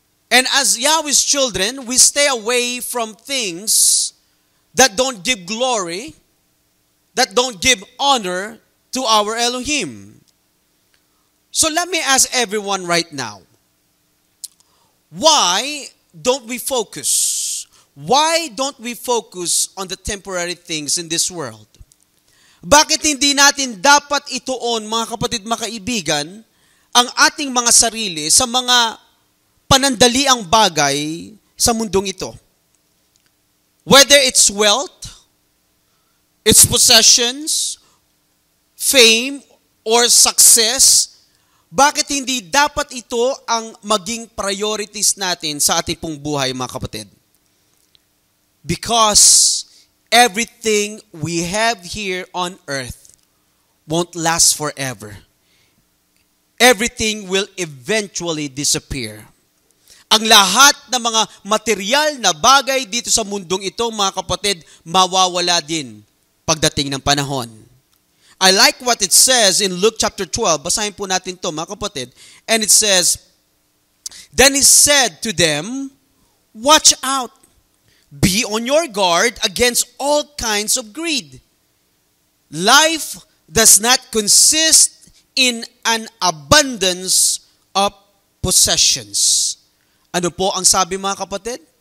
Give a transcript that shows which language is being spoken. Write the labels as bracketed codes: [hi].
[en] And as Yahweh's children, we stay away from things that don't give glory, that don't give honor to our Elohim. So let me ask everyone right now, why don't we focus? Why don't we focus on the temporary things in this world? [tl] Bakit hindi natin dapat ituon, mga kapatid, mga kaibigan, ang ating mga sarili sa mga panandaliang bagay sa mundong ito? [en] Whether it's wealth, its possessions, fame, or success, [tl] bakit hindi dapat ito ang maging priorities natin sa ating pong buhay, mga kapatid? [en] Because everything we have here on earth won't last forever. Everything will eventually disappear. [tl] Ang lahat ng mga material na bagay dito sa mundong ito, mga kapatid, mawawala din pagdating ng panahon. [en] I like what it says in Luke chapter 12. [tl] Basahin po natin to, mga kapatid. [en] And it says, "Then he said to them, watch out. Be on your guard against all kinds of greed. Life does not consist in an abundance of possessions." [tl] Ano po ang sabi, mga kapatid?